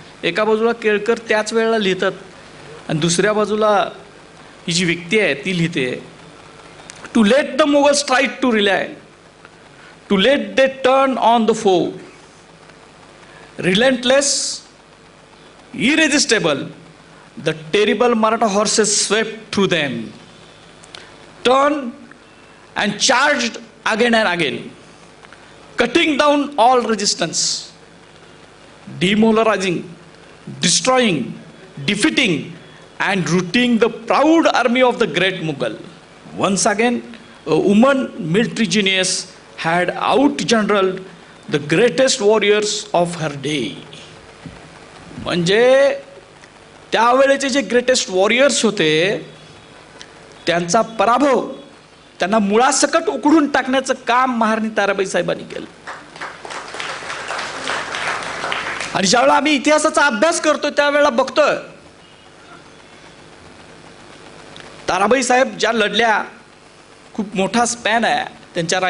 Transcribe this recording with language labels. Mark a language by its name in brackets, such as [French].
[Marathi] एका बाजूला केळकर त्याच वेळेला लिहितात आणि दुसऱ्या बाजूला ही जी व्यक्ती आहे ती लिहिते, [English] Too late the Mughals try to rally, too late they turn on the foe, relentless, irresistible, the terrible Maratha horses swept through them, turned and charged again and again, cutting down all resistance. demoralizing, destroying, defeating and routing the proud army of the great Mughal. Once again, a woman military genius had outgeneraled the greatest warriors of her day. [Marathi] म्हणजे त्यावेळेचे जे greatest warriors होते त्यांचा पराभव, त्यांना मुळासकट उखडून टाकण्याचं काम महाराणी ताराबाई साहेबांनी केलं. आणि ज्यावेळेला आम्ही इतिहासाचा अभ्यास करतो त्यावेळेला बघतोय ताराबाई साहेब ज्या लढल्या, खूप मोठा स्पॅन आहे त्यांच्या.